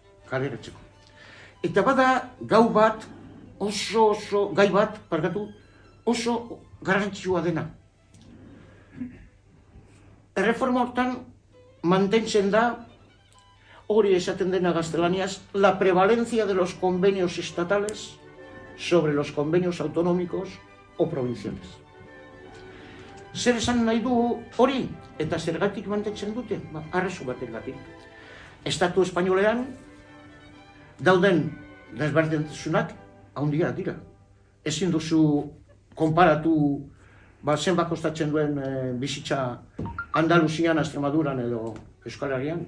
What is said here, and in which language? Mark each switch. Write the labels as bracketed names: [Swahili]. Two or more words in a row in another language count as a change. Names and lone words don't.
[Basque] Eta bada gai bat oso garrantzitsua dena. Erreforma hortan mantentzen da, hori esaten dena gaztelaniaz, [Spanish] la prevalencia de los convenios estatales sobre los convenios autonómicos o provinciales. [Basque] Zer esan nahi du hori, eta zergatik mantentzen dute? Arrazu batengatik. Estatu espainolean dauden desberdintasunak handiak dira. Ezin duzu konparatu zenbat kostatzen duen bizitza Andaluzian, Extremaduran edo Euskal Herrian.